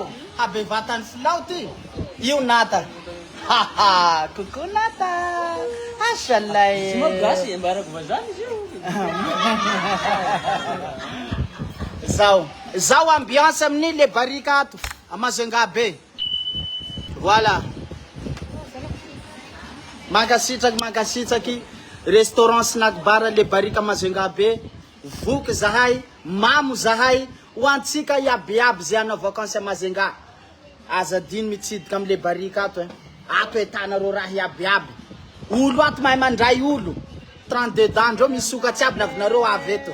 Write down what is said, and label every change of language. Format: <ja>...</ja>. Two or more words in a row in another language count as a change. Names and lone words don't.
<mg>Habevatany filao ty. Io nata. Coucou nata. Ashalay. Tsy magasy ambarako vazany izy io. Zao ambiance amin'ny le barika ato à Mazenga be. Voilà. Mankasitraky</mg> <fr>restaurant snack bar</fr> <mg>le barika Mazenga be. Voky zahay, mamo zahay, ho antsika iabiaby zay anao vakansy à Mazenga. Azadiny mitsidika amle barika ato. Ato etanareo raha iabiaby. Olo ato mahay mandray olo. 32 dandro misy sokatsy aby navinareo avy eto.</mg>